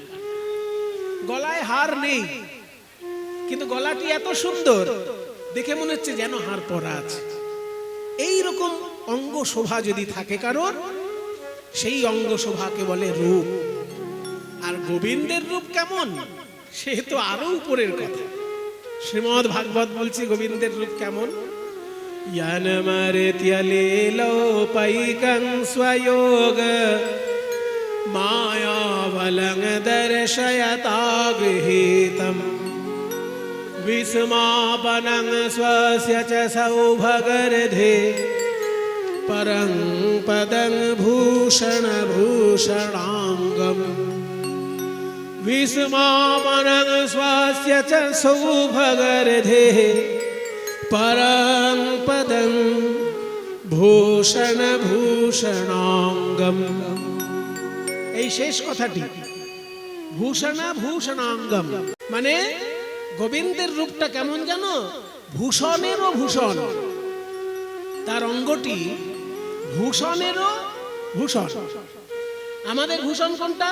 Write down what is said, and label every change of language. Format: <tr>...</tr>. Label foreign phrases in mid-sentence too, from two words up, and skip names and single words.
<bn>গলায় হার নেই, কিন্তু গলাটি এত সুন্দর দেখে মনে হচ্ছে যেন হার পরা আছে। এই রকম অঙ্গ শোভা যদি থাকে কারোর, সেই অঙ্গ শোভাকে বলে রূপ। আর গোবিন্দের রূপ কেমন সে তো আরো উপরের কথা। শ্রীমদ্ ভাগবত বলছে গোবিন্দের রূপ কেমন।</bn> <sa>यन्मर्त्यलीलोपैकं स्वयोग मायावलं दर्शयतागृहीतं विस्मापनं स्वस्य च सौभगर्धे परं पदं भूषणभूषणाङ्गम् विस्मापनं स्वस्य च सौभगर्धे परं पदं भूषणभूषणाङ्गम्।</sa> <bn>এই শেষ কথাটি ভূষণভূষণাঙ্গম মানে গোবিন্দের রূপটা কেমন জানো, ভূষণেরও ভূষণ, তার অঙ্গটি ভূষণেরও ভূষণ। আমাদের ভূষণ কোনটা?</bn>